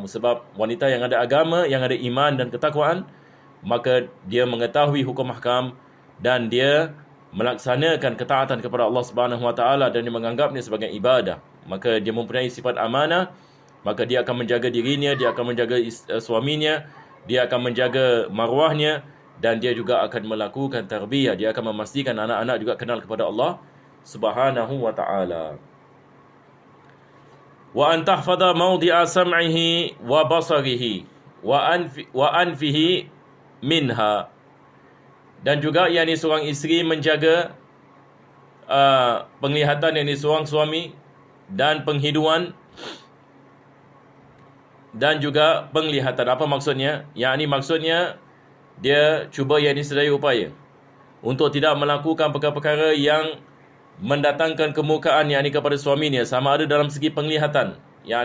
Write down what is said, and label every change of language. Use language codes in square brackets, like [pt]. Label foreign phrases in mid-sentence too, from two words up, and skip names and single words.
[ms] Sebab wanita yang ada agama, yang ada iman dan ketakwaan, maka dia mengetahui hukum ahkam dan dia melaksanakan ketaatan kepada Allah [ar] سبحانه وتعالى [ms] dan dia menganggapnya sebagai ibadah. Maka dia mempunyai sifat amanah, maka dia akan menjaga dirinya, dia akan menjaga suaminya, dia akan menjaga maruahnya, dan dia juga akan melakukan tarbiyah. Dia akan memastikan anak-anak juga kenal kepada Allah [ar] سبحانه وتعالى. وأن تحفظ موضع سمعه وبصره وأنفه منها. [ms] Dan juga seorang isteri menjaga penglihatan seorang suami dan penghiduan dan juga penglihatan. Apa maksudnya? Maksudnya dia cuba sedaya upaya untuk tidak melakukan perkara-perkara yang mendatangkan kemurkaan kepada suaminya, sama ada dalam segi penglihatan.